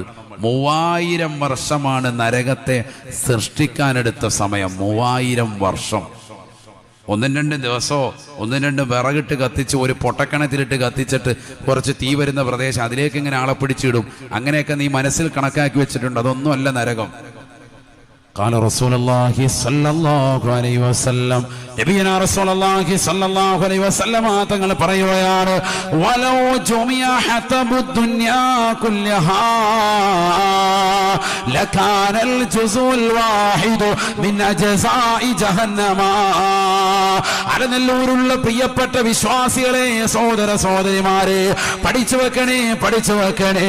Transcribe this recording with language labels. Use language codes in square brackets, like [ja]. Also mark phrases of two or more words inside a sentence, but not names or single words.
[ml] 3000 വർഷമാണ് നരകത്തെ സൃഷ്ടിക്കാനെടുത്ത സമയം. 3000 വർഷം. 1-2 ദിവസമോ 1-2 വിറകിട്ട് കത്തിച്ച് ഒരു പൊട്ടക്കണത്തിലിട്ട് കത്തിച്ചിട്ട് കുറച്ച് തീ വരുന്ന പ്രദേശം അതിലേക്ക് ഇങ്ങനെ ആളെ പിടിച്ചിടും. അങ്ങനെയൊക്കെ നീ മനസ്സിൽ കണക്കാക്കി വെച്ചിട്ടുണ്ട്. അതൊന്നും അല്ല നരകം. [ar] قال رسول الله صلى الله عليه وسلم, نبينا رسول الله صلى الله عليه وسلم [ml] തങ്ങൾ പറയുകയാണ്, [ar] ولو جمع حطب الدنيا كلها لكان الجزء الواحد من أجزاء جهنم. [ml] അലനല്ലൂരുള്ള പ്രിയപ്പെട്ട വിശ്വാസികളെ, സഹോദര സഹോദരിമാരെ, പഠിച്ചു വെക്കണേ, പഠിച്ചു വെക്കണേ.